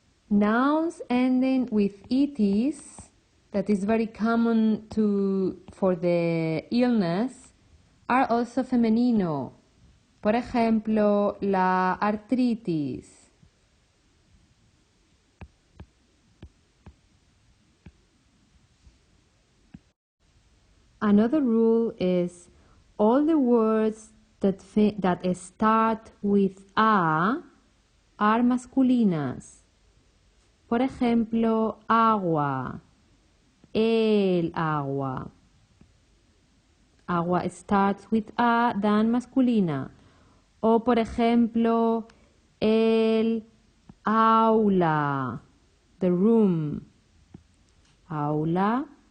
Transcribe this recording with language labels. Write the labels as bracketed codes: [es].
[en] Nouns ending with itis, that is very common for the illness, are also femenino. [es] Por ejemplo, la artritis. [en] Another rule is all the words that start with a are masculinas. [es] Por ejemplo, agua, el agua. Agua [en] starts with a, [es] dan masculina. O por ejemplo, el aula, [en] the room. [es] Aula.